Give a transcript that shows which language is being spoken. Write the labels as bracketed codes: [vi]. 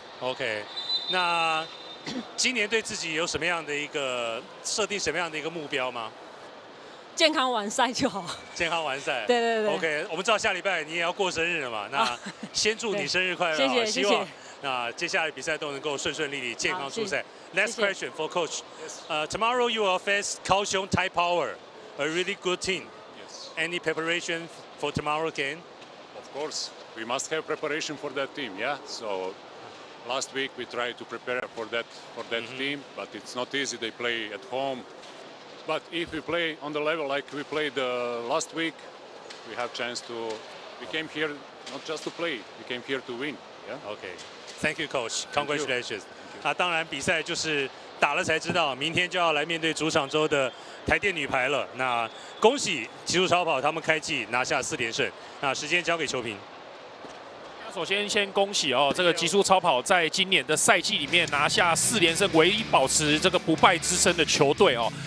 [zh] OK， 那今年对自己有什么样的一个设定什么样的一个目标吗？健康完赛就好。健康完赛。对对对。 OK， 我们知道下礼拜你也要过生日了嘛，那先祝你生日快乐，谢谢，希望那接下来比赛都能够顺顺利利、健康出赛。 [en] Next question for Coach. Tomorrow you will face Kaohsiung Thai Power, a really good team. Yes. Any preparation for tomorrow game? Of course, we must have preparation for that team. Yeah. So last week we tried to prepare for that team, but it's not easy. They play at home. But if we play on the level like we played last week, we have chance to. We came here not just to play. We came here to win. Yeah. Okay. Thank you, Coach. Congratulations. [zh] 那当然，比赛就是打了才知道，明天就要来面对主场州的台电女排了。那恭喜极速超跑他们开季拿下4连胜。那时间交给球评。首先恭喜哦，这个极速超跑在今年的赛季里面拿下4连胜，唯一保持这个不败之身的球队哦。